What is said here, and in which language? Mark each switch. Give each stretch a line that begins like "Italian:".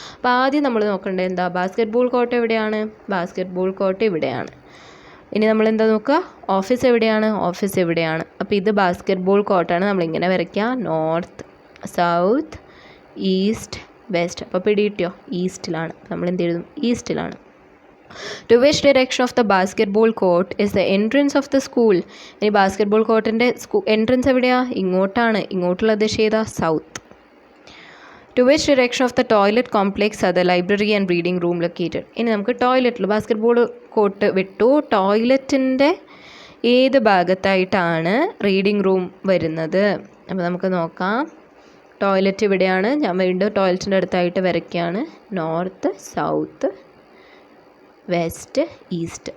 Malayalam: അപ്പോൾ ആദ്യം നമ്മൾ നോക്കേണ്ടത് എന്താ, ബാസ്ക്കറ്റ് ബോൾ കോർട്ട് എവിടെയാണ്? ബാസ്ക്കറ്റ് ബോൾ കോർട്ട് ഇവിടെയാണ്. ഇനി നമ്മൾ എന്താ നോക്കുക, ഓഫീസ് എവിടെയാണ്? ഓഫീസ് എവിടെയാണ്? അപ്പോൾ ഇത് ബാസ്ക്കറ്റ് ബോൾ കോർട്ടാണ്, നമ്മളിങ്ങനെ വരയ്ക്കുക, നോർത്ത് സൗത്ത് ഈസ്റ്റ് വെസ്റ്റ്. അപ്പോൾ പിടികിട്ടിയോ? ഈസ്റ്റിലാണ്. നമ്മൾ എന്ത് എഴുതും? ഈസ്റ്റിലാണ്.
English: To which direction of the basketball court is the entrance of the school?
Malayalam: ഇനി ബാസ്ക്കറ്റ്ബോൾ കോർട്ടിൻ്റെ എൻട്രൻസ് എവിടെയാ? ഇങ്ങോട്ടാണ്. ഇങ്ങോട്ടുള്ള ദിശ ഏതാ? South.
English: To which direction of the toilet complex are the library and reading room located?
Malayalam: ഇനി നമുക്ക് ടോയ്ലറ്റിൽ ബാസ്ക്കറ്റ്ബോൾ കോർട്ട് വിട്ടു, ടോയ്ലറ്റിൻ്റെ ഏത് ഭാഗത്തായിട്ടാണ് റീഡിംഗ് റൂം വരുന്നത്? അപ്പോൾ നമുക്ക് നോക്കാം. ടോയ്ലറ്റ് ഇവിടെയാണ്, ഞാൻ വീണ്ടും ടോയ്ലറ്റിൻ്റെ അടുത്തായിട്ട് വരയ്ക്കുകയാണ്, നോർത്ത് സൗത്ത് വെസ്റ്റ് ഈസ്റ്റ്.